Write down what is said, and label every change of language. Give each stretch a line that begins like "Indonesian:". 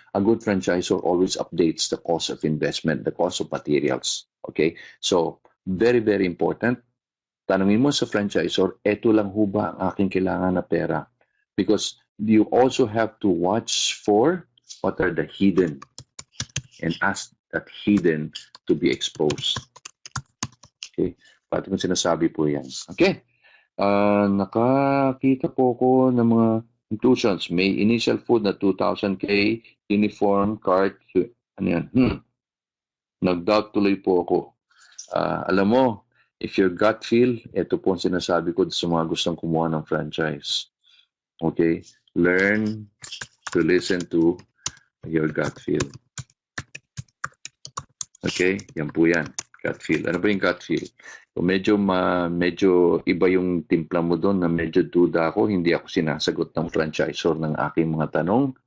English: A good franchisor always updates the cost of investment, the cost of materials. Okay? So, very, very important.
Filipino: Tanungin mo sa franchisor, eto lang ho ba ang aking kailangan na pera?
English: Because you also have to watch for what are the hidden and ask that hidden to be exposed. Okay?
Filipino: Pati kung sinasabi po yan. Okay. Nakakita po ko ng mga inclusions. May initial food na 2,000K, uniform, cart, ano yan? Nag-doubt tuloy po ako. Alam mo,
English: if your gut feel,
Filipino: ito po ang sinasabi ko sa mga gustong kumuha ng franchise. Okay?
English: Learn to listen to your gut feel.
Filipino: Okay? Yan po yan. Gut feel. Ano ba yung gut feel? Kung medyo iba yung timpla mo doon na medyo duda ako, hindi ako sinasagot ng franchisor ng aking mga tanong.